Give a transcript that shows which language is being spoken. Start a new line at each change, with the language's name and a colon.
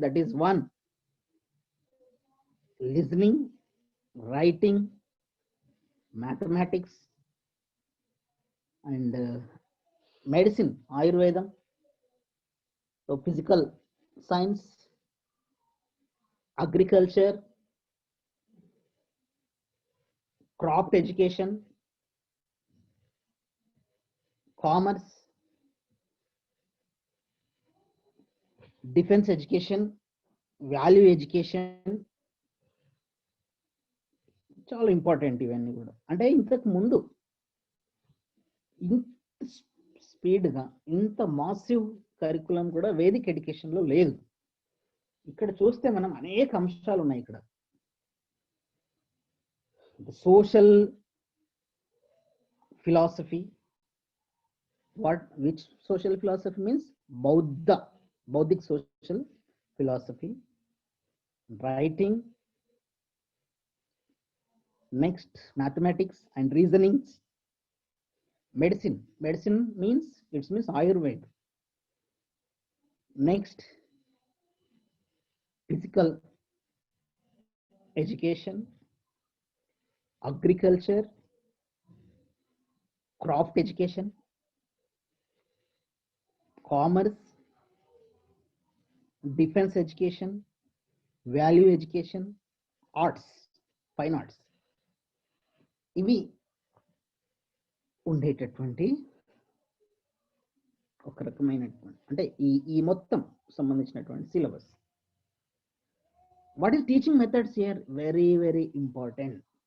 English: That is one, listening, writing, mathematics and medicine, ayurveda, so physical science, agriculture, crop education, commerce, defence education, value education చాలా important.
Telugu: ఇవన్నీ కూడా అంటే ఇంతకు ముందు ఇంత స్పీడ్గా ఇంత మాసివ్ కరికులం కూడా వేదిక్ ఎడ్యుకేషన్లో లేదు. ఇక్కడ చూస్తే మనం అనేక అంశాలు ఉన్నాయి. ఇక్కడ social philosophy,
English: Which social philosophy means బౌద్ధిక్ social philosophy, writing, next mathematics and reasonings, medicine. Medicine means it means Ayurveda. Next, physical education, agriculture, craft education, commerce, defense education, value education, arts, fine arts.
Telugu: ఇవి ఉండేటటువంటి ఒక రకమైనటువంటి అంటే ఈ మొత్తం సంబంధించినటువంటి syllabus.
English: What is teaching methods here? Very very important.